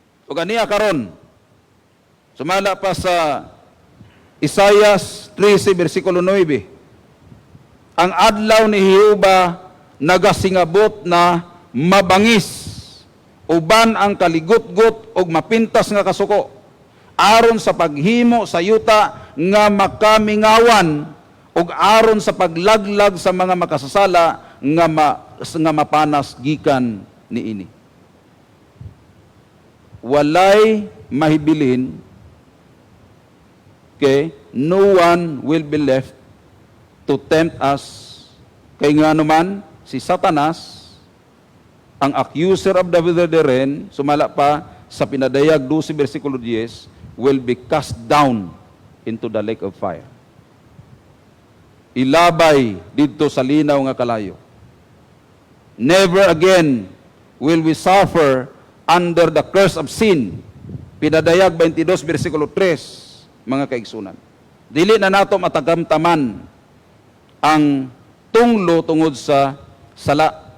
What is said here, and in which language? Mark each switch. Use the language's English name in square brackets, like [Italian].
[Cebuano] Og aniya karon, sumala pa sa Isaias 13 bersikulo 9, ang adlaw ni Jehova nagasingabot na mabangis, uban ang kaligutgot og mapintas nga kasuko, aron sa paghimo sa yuta nga makamingawan, ug aron sa paglaglag sa mga makasasala nga mapanas gikan niini. Walay mahibilin, [English] okay, no one will be left to tempt us. [Cebuano] Kay nga naman si Satanas, ang [English] accuser of the brethren, [Cebuano] sumala pa sa Pinadayag 12 bersikulo 10, [English] will be cast down into the lake of fire. [Cebuano] Ilabay dito sa linaw nga kalayo. [English] Never again will we suffer under the curse of sin. [Cebuano] Pinadayag 22 bersikulo 3, mga kaigsunan. Dili na nato matagamtaman ang tunglo tungod sa sala.